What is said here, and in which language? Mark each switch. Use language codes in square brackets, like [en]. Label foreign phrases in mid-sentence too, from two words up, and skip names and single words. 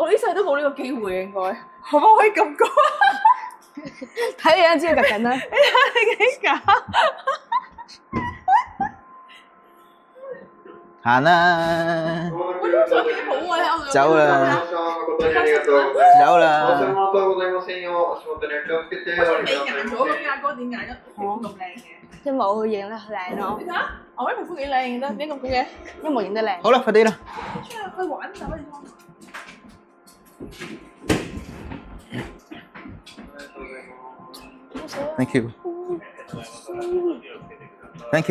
[yue] 我呢世都冇呢個機會應該，可唔可以咁講？睇你樣知道夾緊啦。你幾假？行啦，我呢個相幾好啊！走啦，走啦。 [ja] 忘れ物はございませんよ。足元にお気をつけて。 [yue] 你揀咗個價哥點揀得咁靚嘅？因為我影得靚咯你，睇下，我啲皮膚幾靚得，點解咁嘅？因為我影得靚。好啦，快啲啦。出去玩走你方。 [en] Thank you. Thank you.